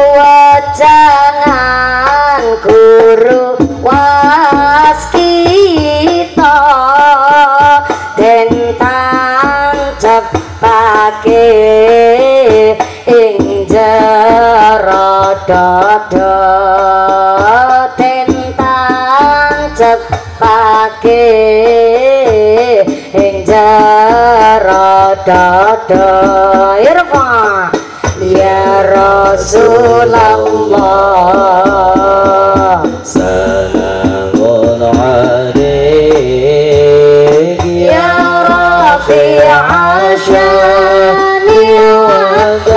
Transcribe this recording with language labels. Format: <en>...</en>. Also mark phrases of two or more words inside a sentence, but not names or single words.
<jv>wajangan guru waskita den tancapake ing jero dada den tancapake ing jero dada irfa ya</jv> <ar>Rasulullah salamun alaik ya rafi'a sya'ni wa</ar>